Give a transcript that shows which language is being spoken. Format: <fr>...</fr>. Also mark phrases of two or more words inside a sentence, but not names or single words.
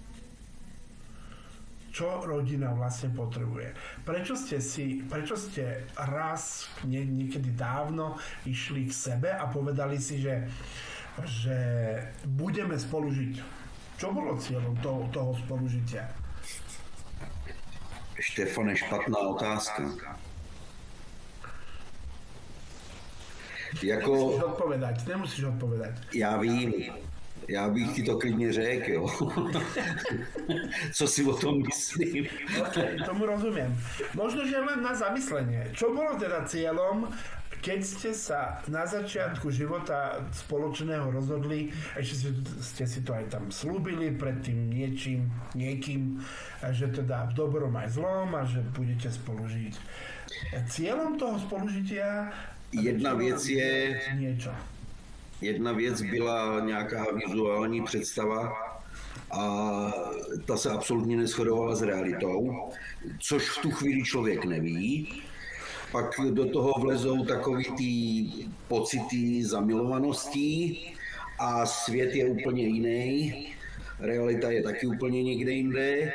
<sk>Čo rodina vlastne potrebuje. Prečo ste raz, niekedy dávno, išli k sebe a povedali si, že budeme spolu žiť. Čo bolo cieľom toho spolužitia? Štefane,</sk> <cs>špatná otázka.</cs> <sk>Nemusíš odpovedať.</sk> <cs>Já vím. Já bych ti to klidně řekl, jo. Co si o tom myslím.</cs> <sk>Okay, tomu rozumiem. Možno, že len na zamyslenie. Čo bolo teda cieľom, keď ste sa na začiatku života spoločného rozhodli, ešte ste si to aj tam slúbili pred tým niekým, že teda v dobrom aj zlom a že budete spolu žiť. Cieľom toho spolužitia</sk> <cs>jedna věc je</cs> <sk>niečo.</sk> <cs>Jedna věc byla nějaká vizuální představa a ta se absolutně neshodovala s realitou, což v tu chvíli člověk neví. pak do toho vlezou takový ty pocity zamilovanosti a svět je úplně jiný, realita je taky úplně někde jinde.</cs>